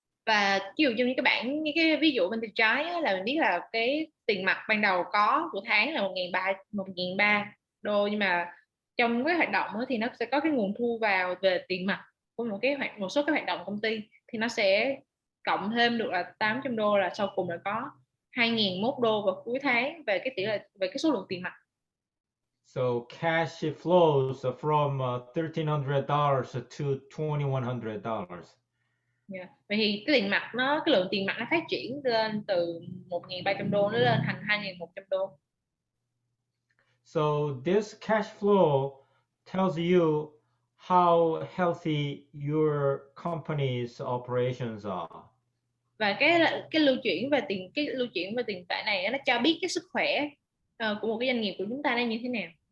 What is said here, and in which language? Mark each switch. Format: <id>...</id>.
<vi>Và ví dụ như những cái ví dụ bên tay trái á, là mình biết là cái tiền mặt ban đầu có của tháng là $1,300, nhưng mà trong cái hoạt động thì nó sẽ có cái nguồn thu vào về tiền mặt của một số cái hoạt động công ty, thì nó sẽ cộng thêm được là $800, là sau cùng là có $2,001 vào cuối tháng về cái tỷ lệ, về cái số lượng tiền mặt.</vi> <en>So cash flows from $1,300 to $2,100. Yeah.</en> <vi>Vậy thì cái lượng tiền mặt nó phát triển lên từ $1,300 nó lên thành $2,100.</vi> <en>So this cash flow tells you how healthy your company's operations are.</en> <vi>Và cái lưu chuyển về tiền tệ này nó cho biết cái sức khỏe của một cái doanh nghiệp của chúng ta đang như thế nào.</vi>